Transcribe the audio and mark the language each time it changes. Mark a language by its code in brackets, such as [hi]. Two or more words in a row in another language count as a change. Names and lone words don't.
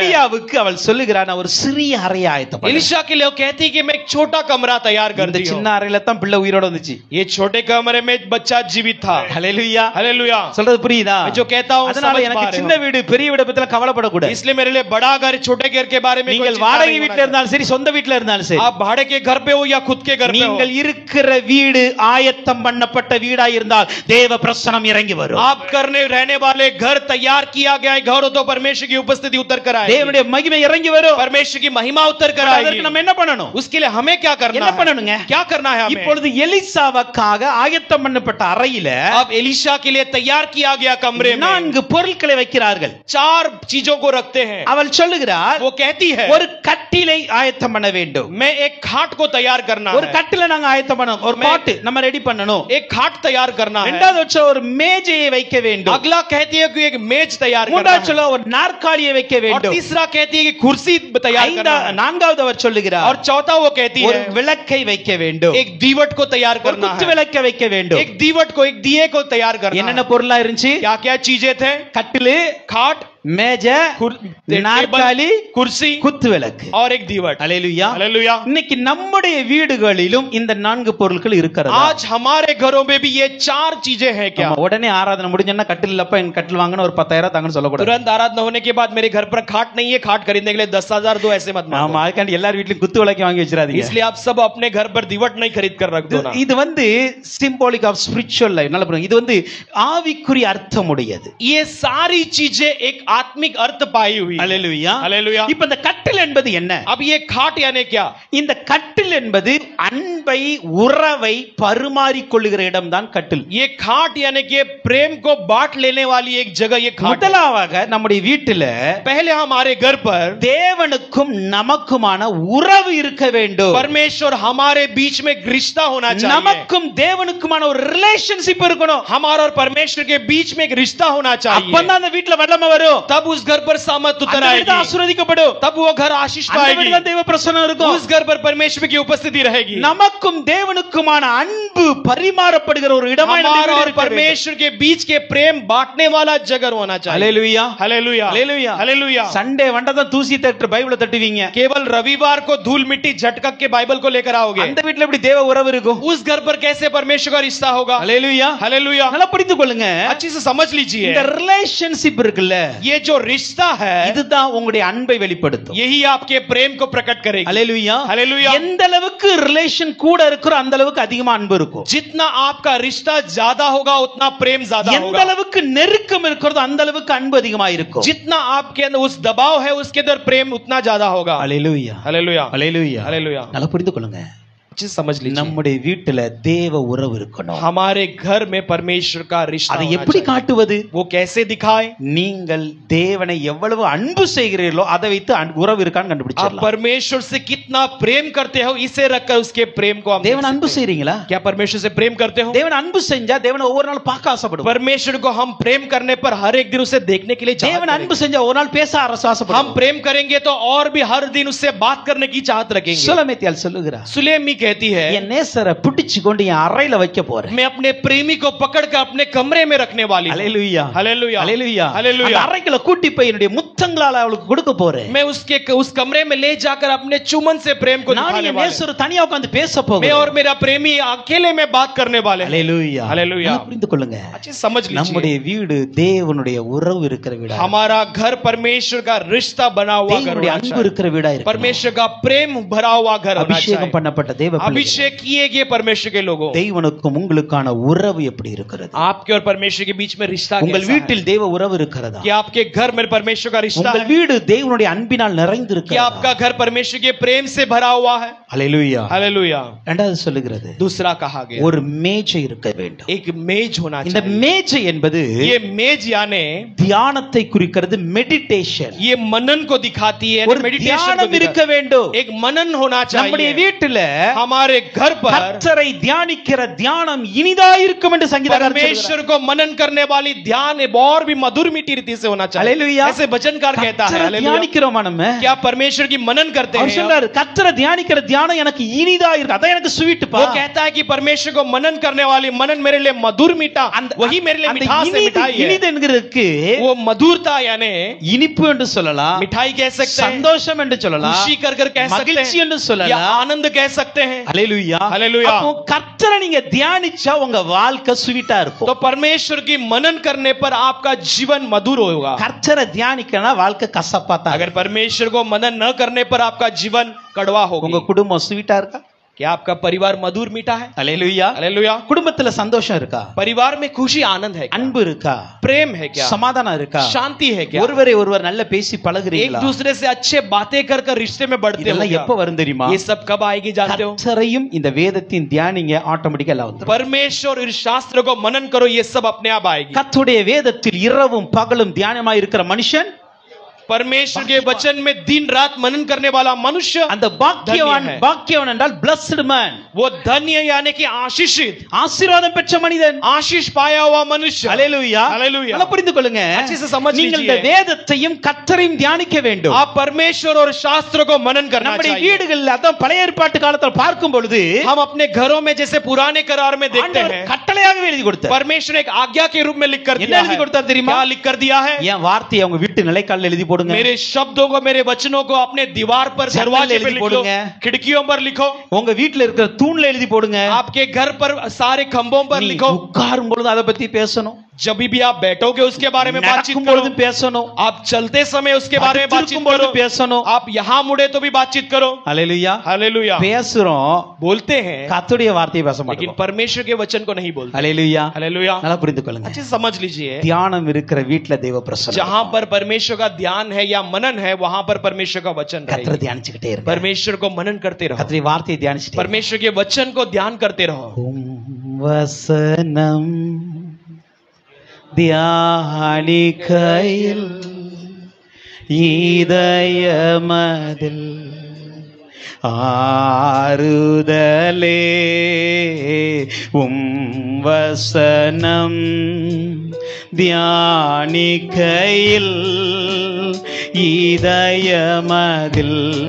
[ta] எலியாவுக்கு அவள் சொல்லுகிறார், நான் ஒரு சிறிய அறையை ஆயத்தம் பண்றேன். [hi] एलिशा के लिए वो कहती है कि मैं एक छोटा कमरा तैयार कर [ta] இந்த [hi] दी [ta] சின்ன [hi] हूं। [ta] அறையில தான் பிள்ளை உயிரோட வந்துச்சு. [hi] ये छोटे कमरे में एक बच्चा जीवित था। [ta] ஹalleluya. [hi] हालेलुया। [ta] சொல்றது புரியுதா? [hi] मैं जो कहता हूं [ta] அதனால [hi] समझ [ta] எனக்கு [hi] पा रहे [ta] சின்ன [hi] हो। [ta] வீடு பெரிய வீட பத்தில கவலைப்படக்கூடாது. [hi] इसलिए मेरे लिए बड़ा घर छोटे घर के बारे में कोई [ta] நீங்கள் [hi] चिंता [ta] வாடகை [hi] नहीं [ta] வீட்ல [hi] होना [ta] இருந்தாலும் சரி சொந்த வீட்ல இருந்தாலும் [hi] चाहिए। [ta] சரி, [hi] आप भाड़े के घर पे हो या खुद के घर पे हो, [ta] நீங்கள் இருக்கிற வீடு ஆயத்தம் பண்ணப்பட்ட வீடா இருந்தால் தேவ பிரசன்னம் இறங்கி வரும். [hi] आप करने रहने वाले घर तैयार किया गया है घर हो तो परमेश्वर की उपस्थिति उतर कर आएगी। [ta] தேவனுடைய மகிமை இறங்கி வரும். [hi] परमेश्वर की महिमा उतर कर [ta] அதற்கு [hi] आएगी। [ta] நம்ம என்ன பண்ணணும்? [hi] उसके लिए हमें क्या करना [ta] என்ன [hi] है? [ta] பண்ணணுங்க? [hi] क्या करना है हमें? [ta] இப்பொழுது எலிசாவுக்காக ஆயத்தம் பண்ணப்பட்ட அறையில [hi] अब एलिशा के लिए तैयार किया गया कमरे में [ta] 4 பொருட்களை வைக்கிறார்கள். [hi] 4 चीजों को रखते हैं। [ta] அவள் சொல்லுகிறார், [hi] वो कहती है [ta] ஒரு கட்டிலை ஆயத்தம் பண்ண வேண்டும். [hi] मैं एक खाट को तैयार करना [ta] ஒரு [hi] है। [ta] கட்டிலை நாங்க ஆயத்தம் பண்ணணும். ஒரு பாட்டு நம்ம ரெடி பண்ணணும். [hi] एक खाट तैयार करना है। [ta] இரண்டாவது சொல்ல ஒரு மேஜையை வைக்க வேண்டும். [hi] अगला कहती है कि एक मेज तैयार करना [ta] மூன்றாவது [hi] है। [ta] சொல்ல ஒரு நாற்காலியை வைக்க [hi] और [ta] வேண்டும். [hi] तीसरा कहती है कि कुर्सी तैयार करना है। [ta] நான்காவது அவர் சொல்லுகிறார், [hi] और चौथा वो कहती [ta] ஒரு [hi] है [ta] விளக்கை வைக்க வேண்டும். [hi] एक दीवट को तैयार [ta] ஒரு [hi] करना [ta] குத்து [hi] है। [ta] விளக்கை வைக்க வேண்டும். [hi] एक दीवट को एक दिए को तैयार करना [ta] என்னென்ன [hi] है। [ta] பொருளா இருந்துச்சு? [hi] क्या क्या चीजें थे? [ta] கட்டிலு, [hi] खाट, [ta] மேஜை, நாற்காலி, [hi] कुर्सी [ta] குத்து விளக்கு. [hi] और एक दीवट। [ta] ஹalleluya. [hi] हालेलुया। [ta] இன்னைக்கு நம்முடைய வீடுகளிலும் இந்த 4 பொருட்கள் இருக்கிறது. [hi] आज हमारे घरों में भी ये 4 चीजें हैं। क्या [ta] உடனே ஆராதனை முடிஞ்சா கட்டில் இல்லப்ப என் கட்டில் வாங்கணும் ஒரு 10,000 தாங்கன்னு சொல்லக்கூடாது. [hi] तुरंत आराधना होने के बाद मेरे घर पर खाट नहीं है, खाट खरीदने के लिए 10,000 दो, ऐसे मत [ta] ஆமா, [hi] मांगो। [ta] அதுக்காண்டி எல்லார் வீட்லயும் குத்து விளக்கு வாங்கி வச்சிராதீங்க. [hi] इसलिए आप सब अपने घर पर दीवट नहीं खरीद कर रख दो ना। [ta] இது வந்து [en] symbolic of spiritual life. [ta] நல்ல புரியுங்க. இது வந்து ஆவிக்குரிய அர்த்தம் உடையது. [hi] ये सारी चीजें एक आत्मिक अर्थ पाई हुई है। [ta] ஹalleluya. [hi] हालेलुया। [ta] இப்போ இந்த கட்டில் என்பது என்ன? [hi] अब ये खाट यानी क्या? [ta] இந்த கட்டில் என்பது அன்பை உறவை பரிமாறிக்கொள்ளுகிற இடம் தான் கட்டில். [hi] ये खाट यानी कि प्रेम को बांट लेने वाली एक जगह ये खाट है। [ta] முதலாவது நம்முடைய வீட்டில [hi] पहले हमारे घर पर [ta] தேவனுக்கும் நமக்குமான உறவு இருக்க வேண்டும். [hi] परमेश्वर हमारे बीच में रिश्ता होना चाहिए। [ta] நமக்கும் தேவனுக்குமான ஒரு ரிலேஷன்ஷிப் இருக்கணும். [hi] हमारा और परमेश्वर के बीच में एक रिश्ता होना चाहिए। [ta] அப்பதான் அந்த வீட்ல வல்லமை வரும். [hi] तब उस घर पर सामर्थ उतर [ta] அந்த வீடு [hi] आएगी। [ta] ஆசீர்வதிக்கப்படும். [hi] तब वो घर आशीष [ta] அந்த [hi] पाएगी। [ta] வீட்ல தேவ பிரசன்னம் இருக்கும். [hi] उस घर पर परमेश्वर की उपस्थिति रहेगी। [ta] நமக்கும் தேவனுக்குமான அன்பு பரிமாறப்படுகிற ஒரு இடமாய் [hi] हमारा और परमेश्वर के बीच के प्रेम बांटने वाला जगह होना चाहिए। हालेलुया हालेलुया हालेलुया हालेलुया। [ta] संडे வந்தா தூசி தட்டு பைபிளை தட்டுவீங்க. [hi] केवल रविवार को धूल मिट्टी झटक के बाइबल को लेकर आओगे। [ta] அந்த வீட்ல எப்படி தேவ உறவு இருக்கும்? [hi] उस घर पर कैसे परमेश्वर का रिश्ता होगा? हालेलुया हालेलुया। [ta] நல்லா புரிந்து கொள்ளுங்க. [hi] अच्छी से समझ लीजिए। [ta] இந்த ரிலேஷன்ஷிப் இருக்குல்ல, [hi] ये जो रिश्ता है [ta] இதுதான் உங்களுடைய அன்பை வெளிப்படுத்தும். [hi] यही आपके प्रेम को प्रकट करेगी। हालेलुया हालेलुया। [ta] எந்த அளவுக்கு ரிலேஷன் கூட இருக்கிறோ அந்த அளவுக்கு அதிகமா அன்பு இருக்கும். [hi] जितना आपका रिश्ता ज्यादा होगा उतना प्रेम ज्यादा [ta] எந்த [hi] होगा। [ta] அளவுக்கு நெருக்கம் இருக்கிறதோ அந்த அளவுக்கு அன்பு அதிகமா இருக்கும். [hi] जितना आपके अंदर उस दबाव है उसके अंदर प्रेम उतना ज्यादा होगा। हालेलुया हालेलुया हालेलुया हालेलुया। [ta] நல்லா புரிந்து கொள்ளுங்க. [hi] अच्छे से समझ लीजिए। [ta] நம்முடைய வீட்டுல தேவ உறவு இருக்கணும். [hi] हमारे घर में परमेश्वर का रिश्ता [ta] அதை [hi] होना [ta] எப்படி [hi] चाहिए। [ta] காட்டுவது? [hi] वो कैसे दिखाए? [ta] நீங்கள் தேவனை எவ்வளவு அன்பு செய்கிறீர்களோ அதை வைத்து உறவு இருக்கான்னு [hi] आप [ta] கண்டுபிடிச்சிடலாம். [hi] परमेश्वर से कितना प्रेम करते हो इसे रखकर उसके प्रेम को हम [ta] தேவன் [hi] देख [ta] அன்பு [hi] सकते हैं। [ta] செய்றீங்களா? [hi] क्या परमेश्वर से प्रेम करते हो? [ta] தேவன் அன்பு செஞ்சா தேவனை ஒவ்வொரு நாள் பார்க்க ஆசைப்படுவோம். [hi] परमेश्वर को हम प्रेम करने पर हर एक दिन उसे देखने के लिए चाहते [ta] தேவன் அன்பு [hi] हैं। [ta] செஞ்சா ஒரு நாள் பேச [hi] हम [ta] ஆசைப்படுவோம். [hi] प्रेम करेंगे तो और भी हर दिन उससे बात करने की चाहत रखेंगे। [ta] சுலமேத்தியால் சொல்லுகிறார், [hi] सुलेमी कहती है [ta] என் நேசரை பிடிச்சு கொண்டு என் அறையில வைக்க போறேன். [hi] मैं अपने प्रेमी को पकड़कर अपने कमरे में रखने वाली हूं। [ta] ஹalleluya [hi] हालेलुया [ta] ஹalleluya. [hi] हालेलुया। [ta] அந்த அறைக்குள்ள கூட்டி போய் என்னுடைய முத்தங்களால அவளுக்கு கொடுக்க போறேன். [hi] मैं उसके उस कमरे में ले जाकर अपने चुमन से प्रेम को [ta] நான் [hi] दिखाने [ta] என் [hi] वाले [ta] நேசர் தனியா உட்கார்ந்து பேச [hi] मैं [ta] போகிறேன். [hi] और मेरा प्रेमी अकेले में बात करने वाले हैं। [ta] ஹalleluya [hi] हालेलुया। [ta] நல்லா புரிந்து கொள்ளுங்க. [hi] अच्छे से समझ [ta] நம்முடைய [hi] लीजिए। [ta] வீடு தேவனுடைய உறவு இருக்கிற வீடா, [hi] हमारा घर परमेश्वर का रिश्ता बना हुआ घर [ta] தேவனுடைய [hi] होना [ta] அன்பு [hi] चाहिए। [ta] இருக்கிற வீடா இருக்கு. [hi] परमेश्वर का प्रेम भरा हुआ घर होना [ta] அபிஷேகம் [hi] चाहिए। [ta] பண்ணப்பட்ட தேவ பிள்ளைகள், [hi] अभिषेक किए गए परमेश्वर के लोगों, [ta] தேவனுக்கும் உங்களுக்கான உறவு எப்படி இருக்கிறது? [hi] आपके और परमेश्वर के बीच में रिश्ता [ta] உங்கள் [hi] कैसा है? [ta] வீட்டில் தேவ உறவு இருக்கிறதா? [hi] क्या आपके घर में परमेश्वर का रिश्ता [ta] உங்கள் [hi] है? [ta] வீடு தேவனுடைய அன்பினால் [hi] क्या [ta] நிறைந்திருக்கிறதா? [hi] आपका घर परमेश्वर के प्रेम से भरा हुआ है? [ta] ஹalleluya. [hi] हालेलुया। [ta] இரண்டாவது சொல்லுகிறது, [hi] दूसरा कहा गया [ta] ஒரு மேஜை இருக்க வேண்டும். [hi] एक मेज होना [ta] இந்த [hi] चाहिए। [ta] மேஜை என்பது [hi] ये मेज यानी [ta] தியானத்தை குறிக்கிறது, மெடிடேஷன். [hi] ये मनन को दिखाती है। [ta] ஒரு [hi] मेडिटेशन को [ta] தியானம் இருக்க [hi] दिखाती [ta] வேண்டும். [hi] है। एक मनन होना [ta] நம்முடைய [hi] चाहिए। [ta] வீட்டில [hi] हमारे घर पर [ta] கர்த்தரை தியானிக்கிற தியானம் இனிதாயிருக்கும் என்று சங்கீதக்காரர் [hi] परमेश्वर को मनन करने वाली ध्यान और भी मधुर मीठी रीति से होना चाहिए। हालेलुया। ऐसे वचनकार कहता है। [ta] கர்த்தரை [hi] हालेलुया। [ta] தியானிக்கிறோமா நம்ம? [hi] क्या परमेश्वर की मनन करते [ta] அவர் [hi] हैं? [ta] சொல்றாரு, கர்த்தரை தியானிக்கிற தியானம் எனக்கு இனிதா இருக்கு, அதான் எனக்கு ஸ்வீட் பா. [hi] वो कहता है कि परमेश्वर को मनन करने वाली मनन मेरे लिए मधुर मीठा, वही मेरे लिए [ta] அந்த [hi] मिठास है, मिठाई है। [ta] இனிது என்கிறதுக்கு [hi] वो मधुरता यानी [ta] இனிப்பு என்று சொல்லலாம், [hi] मिठाई कह सकते हैं, [ta] சந்தோஷம் என்று சொல்லலாம், [hi] खुशी कर कर कह सकते [ta] மகிழ்ச்சி [hi] हैं, [ta] என்று [hi] या [ta] சொல்லலாம். [hi] आनंद कह सकते हैं। [ta] ஹalleluya [hi] हालेलुया। [ta] அப்போ கர்த்தரை நீங்க தியானிச்சா உங்க வாழ்க்கை ஸ்வீட்டா இருக்கும். [hi] तो परमेश्वर की मनन करने पर आपका जीवन मधुर होगा। [ta] கர்த்தரை தியானிக்கனா வாழ்க்கை கசப்பா தான். [hi] अगर परमेश्वर को मनन न करने पर आपका जीवन कड़वा [ta] உங்க [hi] होगा। [ta] குடும்பம் ஸ்வீட்டா இருக்கா? [hi] क्या आपका परिवार मधुर मीठा है? [ta] ஹalleluya. [hi] हालेलुया। [ta] குடும்பத்துல சந்தோஷம் இருக்கா? [hi] परिवार में खुशी आनंद है क्या? [ta] அன்பு இருக்கா? [hi] प्रेम है क्या? [ta] சமாதானம் இருக்கா? [hi] शांति है क्या? [ta] ஒருவரை ஒருவர் நல்ல பேசி [hi] एक [ta] பழகுறீங்களா? [hi] दूसरे से अच्छे बातें कर कर रिश्ते में बढ़ते हो [ta] இதெல்லாம் [hi] क्या? [ta] எப்ப வரும் தெரியுமா? [hi] ये सब कब आएगी जानते हो? [ta] கர்த்தரையும் இந்த வேதத்தின் தியானிங்க ஆட்டோமேட்டிக்கா எல்லாம் வந்துரும். [hi] परमेश्वर इस शास्त्र को मनन करो, ये सब अपने आप आएगी। [ta] கர்த்தருடைய வேதத்தில் இரவும் பகலும் தியானமாய் இருக்கிற மனுஷன், [hi] परमेश्वर के वचन में दिन रात मनन करने वाला मनुष्य [ta] அந்த பாக்கியவான், [hi] धन्य है। [ta] பாக்கியவான் என்றால் [en] blessed man, [hi] वो धन्य यानी कि आशीषित, [ta] ஆசீர்வாதம் பெற்ற மனிதன். [hi] आशीष पाया हुआ मनुष्य। [ta] ஹalleluya. [hi] हालेलुया। [ta] நல்லா புரிந்து கொள்ளுங்க. [hi] अच्छे से समझ [ta] நீங்கள் [hi] लीजिए। [ta] இந்த வேதத்தையும் கர்த்தரையும் தியானிக்க வேண்டும். [hi] आप परमेश्वर और शास्त्र को मनन करना [ta] நம்முடைய [hi] चाहिए। [ta] வீடுகளில் அதான் பழைய ஏற்பாட்டு காலத்தில் பார்க்கும் பொழுது [hi] हम अपने घरों में जैसे पुराने करार में देखते [ta] ஆண்டவர் [hi] हैं, [ta] கட்டளையாகவே எழுதி கொடுத்தார். [hi] परमेश्वर ने एक आज्ञा के रूप में लिख कर [ta] என்ன [hi] दिया [ta] எழுதி [hi] है। [ta] கொடுத்தார் தெரியுமா? [hi] क्या लिख कर दिया है? [ta] என் வார்த்தையை உங்க வீட்டு நிலைக்காலில் எழுதி போடுங்க. [hi] मेरे शब्दों को, मेरे वचनों को अपने दीवार पर, जंगल दरवाजे में पे लिख लिख लो, पोड़ूंगे। खिड़कियों पर लिखो, [ta] உங்க வீட்டுல இருக்கிற தூண்ல எழுதி போடுங்க. [hi] आपके घर पर सारे खंभों पर [ta] நீ [hi] लिखो। [ta] உட்காரும் பொழுது அதை பத்தி பேசணும். [hi] जब भी आप बैठोगे उसके बारे में बातचीत [ta] நடக்கும் [hi] करो, [ta] பொழுது பேசணும், [hi] आप चलते समय उसके बारे में बातचीत [ta] படுத்திருக்கும் பொழுது [hi] करो, [ta] பேசணும். [hi] आप यहां मुड़े तो भी बातचीत करो. [ta] அல்லேலூயா. [hi] हालेलुया. [ta] பேசுறோம், [hi] बोलते हैं [ta] கர்த்தருடைய வார்த்தையை பேச [hi] लेकिन [ta] மாட்டோம். [hi] परमेश्वर के वचन को नहीं बोलते. [ta] அல்லேலூயா. [hi] हालेलुया. [ta] நல்லா புரிந்து கொள்ளுங்க. [hi] अच्छे से समझ लीजिए, [ta] தியானம் இருக்கிற வீட்ல தேவ பிரசன்னம், [hi] जहां पर परमेश्वर का ध्यान है या मनन है वहां पर परमेश्वर का वचन [ta] கர்த்தரை [hi] रहेगा. [ta] தியானிச்சுக்கிட்டே இருங்க. [hi] परमेश्वर को मनन करते रहो, [ta] கர்த்தருடைய வார்த்தையை தியானிச்சுட்டே [hi] परमेश्वर के वचन को ध्यान करते रहो. [ta] வசனம் தியானிக்கையில் இதயமதில் ஆறுதலே வசனம் தியானிக்கையில் இதயமதில்